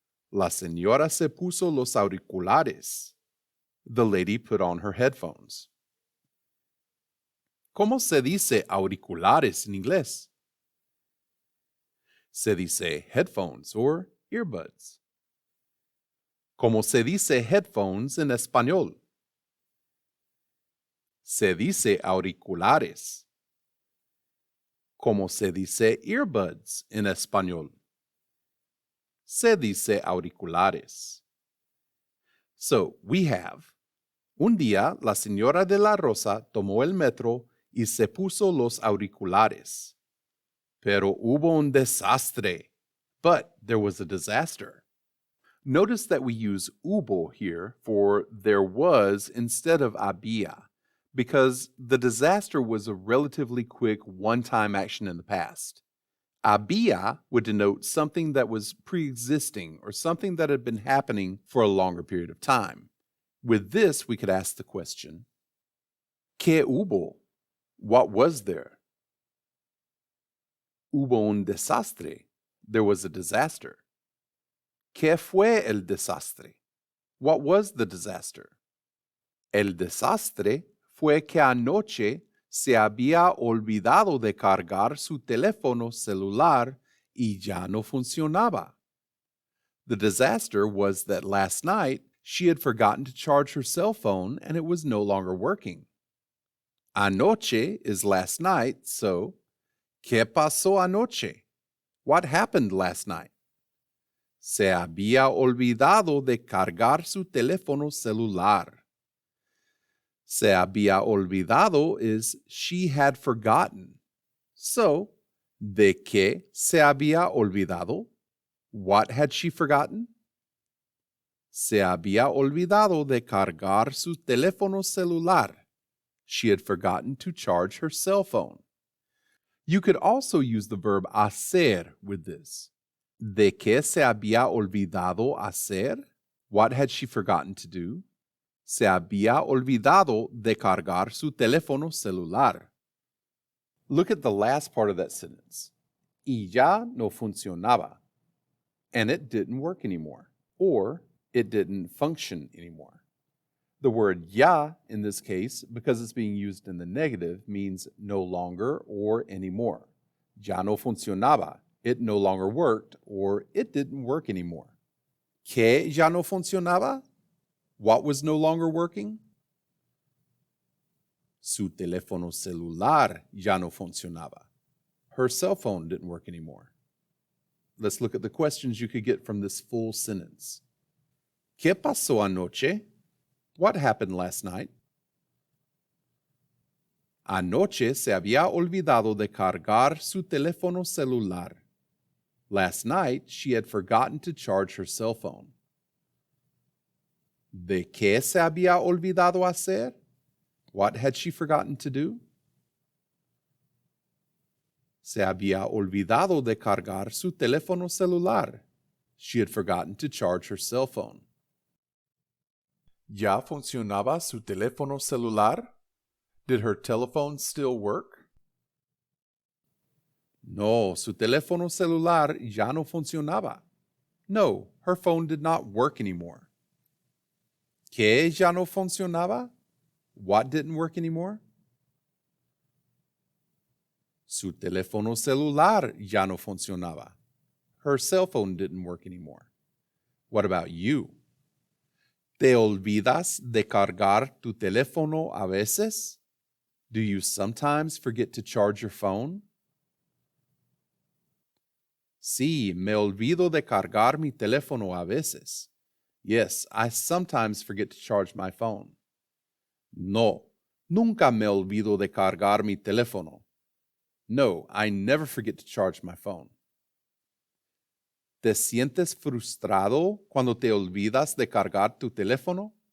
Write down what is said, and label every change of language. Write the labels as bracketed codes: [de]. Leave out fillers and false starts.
[es] La señora se puso los auriculares. [en] The lady put on her headphones. [es] ¿Cómo se dice auriculares en inglés? Se dice headphones or earbuds. ¿Cómo se dice headphones en español? Se dice auriculares. ¿Cómo se dice earbuds en español? Se dice auriculares. [en] So, we have, [es] un día la señora de la Rosa tomó el metro y se puso los auriculares. Pero hubo un desastre. [en] But there was a disaster. Notice that we use hubo here for there was instead of había, because the disaster was a relatively quick one-time action in the past. Había would denote something that was pre-existing or something that had been happening for a longer period of time. With this, we could ask the question, [es] ¿Qué hubo? [en] What was there? [es] Hubo un desastre. [en] There was a disaster. [es] ¿Qué fue el desastre? [en] What was the disaster? [es] El desastre fue que anoche se había olvidado de cargar su teléfono celular y ya no funcionaba. [en] The disaster was that last night she had forgotten to charge her cell phone and it was no longer working. Anoche is last night, so [es] ¿qué pasó anoche? [en] What happened last night? [es] Se había olvidado de cargar su teléfono celular. Se había olvidado [en] is she had forgotten. [es] So, ¿de qué se había olvidado? [en] What had she forgotten? [es] Se había olvidado de cargar su teléfono celular. [en] She had forgotten to charge her cell phone. You could also use the verb hacer with this. [es] ¿De qué se había olvidado hacer? [en] What had she forgotten to do? [es] Se había olvidado de cargar su teléfono celular. [en] Look at the last part of that sentence. [es] Y ya no funcionaba. [en] And it didn't work anymore. Or it didn't function anymore. The word ya in this case, because it's being used in the negative, means no longer or anymore. [es] Ya no funcionaba. [en] It no longer worked, or it didn't work anymore. [es] ¿Qué ya no funcionaba? [en] What was no longer working? [es] Su teléfono celular ya no funcionaba. [en] Her cell phone didn't work anymore. Let's look at the questions you could get from this full sentence. [es] ¿Qué pasó anoche? [en] What happened last night? [es] Anoche se había olvidado de cargar su teléfono celular. [en] Last night, she had forgotten to charge her cell phone. [es] ¿De qué se había olvidado hacer? [en] What had she forgotten to do? [es] Se había olvidado de cargar su teléfono celular. [en] She had forgotten to charge her cell phone. [es] ¿Ya funcionaba su teléfono celular? [en] Did her telephone still work? [es] No, su teléfono celular ya no funcionaba. [en] No, her phone did not work anymore. [es] ¿Qué ya no funcionaba? [en] What didn't work anymore? [es] Su teléfono celular ya no funcionaba. [en] Her cell phone didn't work anymore. What about you? [es] ¿Te olvidas de cargar tu teléfono a veces? [en] Do you sometimes forget to charge your phone? [es] Sí, me olvido de cargar mi teléfono a veces. [en] Yes, I sometimes forget to charge my phone. [es] No, nunca me olvido de cargar mi teléfono. [en] No, I never forget to charge my phone. [es] ¿Te sientes frustrado cuando te olvidas de cargar tu teléfono?